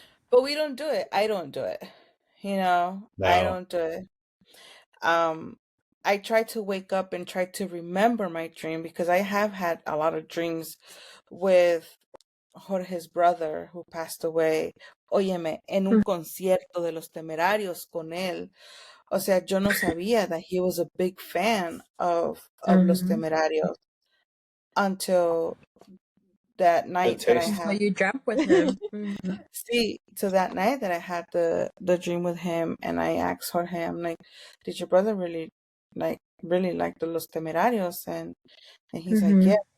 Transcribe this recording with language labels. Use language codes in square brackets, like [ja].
[en] But we don't do it. I don't do it. No. I don't do it. I try to wake up and try to remember my dream because I have had a lot of dreams with Jorge's brother who passed away. [es] Óyeme, en un concierto de Los Temerarios con él. O sea, yo no sabía [en] that he was a big fan of Los Temerarios until that night that I taste. So had. you dreamt with him. See, to that night that I had the dream with him, and I asked Jorge, I'm like, did your brother really like the Los Temerarios? And he's like, yeah.